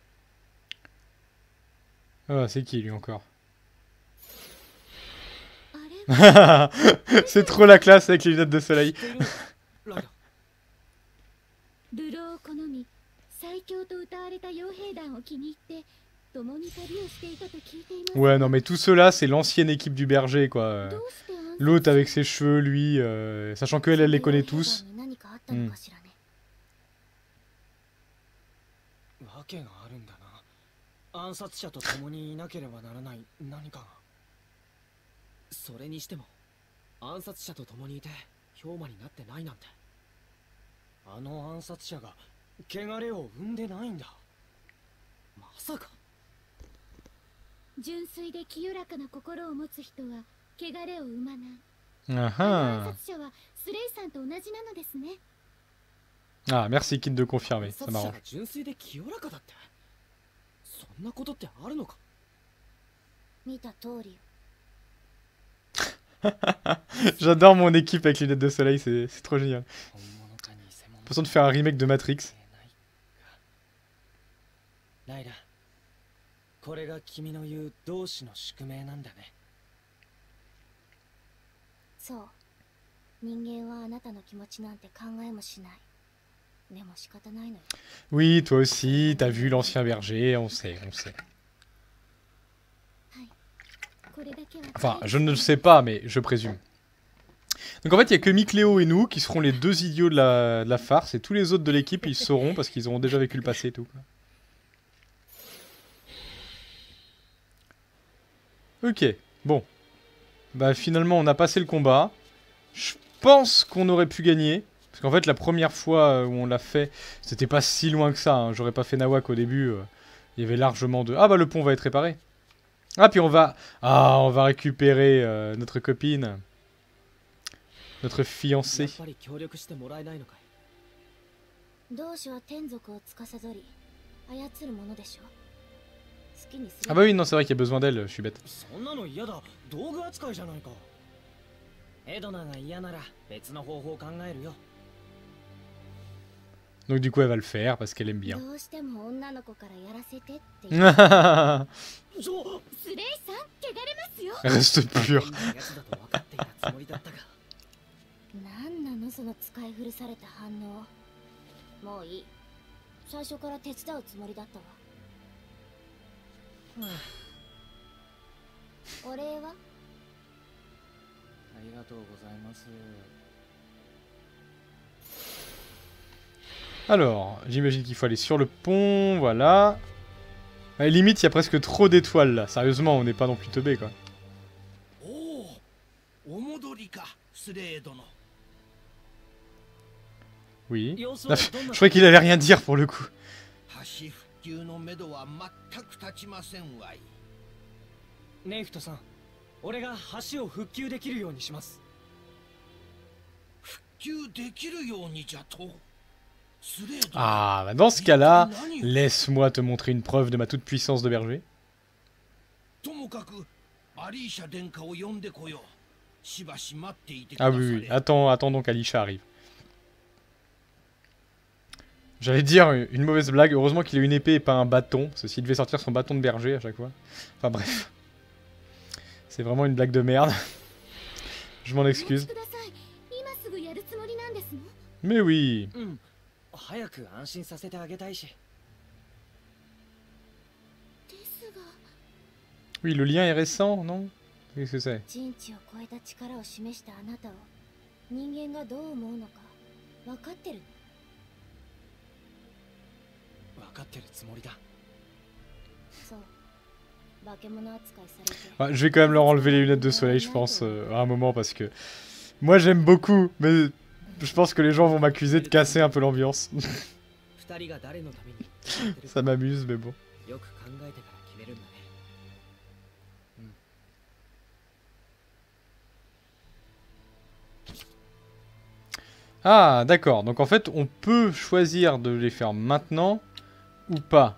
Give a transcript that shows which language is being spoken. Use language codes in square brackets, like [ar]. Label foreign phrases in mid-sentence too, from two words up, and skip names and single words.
[fr] Ah, c'est qui lui encore? C'est trop la classe avec les lunettes de soleil. [ja] ライダ流浪を好み最強と歌われた傭兵団を気に入って共に旅をしていたと聞いています。 [fr] Ouais, non, mais tout cela, c'est l'ancienne équipe du berger, quoi. [ja] どうして暗殺 [fr] L'autre avec ses cheveux, lui, sachant qu'elle, elle les connaît tous. [ja] 何かあったのかしらね。わけがあるんだな。暗殺者と共にいなければならない何かが。それにしても暗殺者と共にいて氷魔になってないなんて。あの暗殺者が汚れを生んでないんだ。まさか。純粋で清らかな心を持つ人は汚れを生まない。 Ah 暗 ah. 殺者はスレイさんと同じなのですね。 [fr] Ah, merci Kid de confirmer, [ja] 暗 [fr] ça [ja] 殺者 [fr] m'arrange. [ja] が純粋で清らかだって。そんなことってあるのか。見た通り。 [fr] J'adore mon équipe avec les lunettes de soleil, c'est trop génial. [ja] 本物か偽物 [fr] L'impression de faire un remake de Matrix. [ja] ライラ、これが君の言う同志の宿命なんだね。そう。人間はあなたの気持ちなんて考えもしない。でも仕方ないのよ。 [fr] Oui, toi aussi, t'as vu l'ancien berger, on sait, on sait. [ja] これだけは [fr] Enfin, je ne le sais pas, mais je présume. Donc en fait, il n'y a que Micléo et nous qui seront les deux idiots de la farce, et tous les autres de l'équipe, ils sauront parce qu'ils auront déjà vécu le passé et tout. Ok, bon. Bah finalement, on a passé le combat. Je pense qu'on aurait pu gagner. Parce qu'en fait, la première fois où on l'a fait, c'était pas si loin que ça. Hein. J'aurais pas fait Nawak au début. Il y avait largement de... Ah bah le pont va être réparé. Ah, puis on va... Ah, on va récupérer notre copine. Notre [ja] や [fr] fiancée. [ja] っぱり協力してもらえないのかい。同志は天族を司り操るものでしょ。好きにす Ah れ [fr] bah oui, non, c'est vrai qu'il y a besoin d'elle, je suis bête. [ja] そんなの嫌だ。道具扱いじゃないか。エドナが嫌なら別の方法を考えるよ。 [fr] Donc du coup, elle va le faire parce qu'elle aime bien. [ja] どうしても女の子からやらせてって言う。 [fr] Reste [ja] スレイさん、汚れますよ。 [fr] pure. [ja] 変なやつだと分かっていたつもりだったが。なんなのその使い古された反応。もういい。最初から手伝うつもりだったわ。お礼は？ありがとうございます。 [fr] Alors, j'imagine qu'il faut aller sur le pont, voilà. À la limite, il y a presque trop d'étoiles là. Sérieusement, on n'est pas non plus teubé quoi. [ja] おお、お戻りか、スレー殿。 [fr] Oui. [ja] 様子 Ah, は [fr] je [ja] どんな [fr] croyais qu'il allait rien dire pour le coup. [ja] 橋復旧のめどは全く立ちませんわい。ネイフトさん、俺が橋を復旧できるようにします。復旧できるようにじゃと。スレー殿。 [fr] Ah, bah dans ce cas-là, [ja] 何を [fr] laisse-moi te montrer une preuve de ma toute-puissance de berger. [ja] ともかくアリーシャ殿下を呼んでこよう。しばし待っていてくだ Ah され。 [fr] oui, oui. Attends donc Alisha arrive. J'allais dire une mauvaise blague. Heureusement qu'il a une épée et pas un bâton. Parce que s'il devait sortir son bâton de berger à chaque fois. Enfin bref. C'est vraiment une blague de merde. Je m'en [ja] お [fr] excuse. [ja] 待ちください。今すぐやるつもりなんですの？ [fr] Mais oui. [ja] うん。早く安心させてあげたいし。ですが、 [fr] Oui, le lien est récent, non? Qu'est-ce que c'est? [ja] 人知を超えた力を示したあなたを人間がどう思うのか分かってるの？分かってるつもりだ。そう。化け物扱いされて。 [fr] Ouais, je vais quand même leur enlever les lunettes de soleil, je pense, à un moment, parce que... Moi, j'aime beaucoup, mais je pense que les gens vont m'accuser de casser un peu l'ambiance. [ja] 二人が誰のために戦ってるか [fr] Ça m'amuse, mais bon. [ja] よく考えてから決めるんだね。 [fr] Ah, d'accord. Donc en fait, on peut choisir de les faire maintenant ou pas.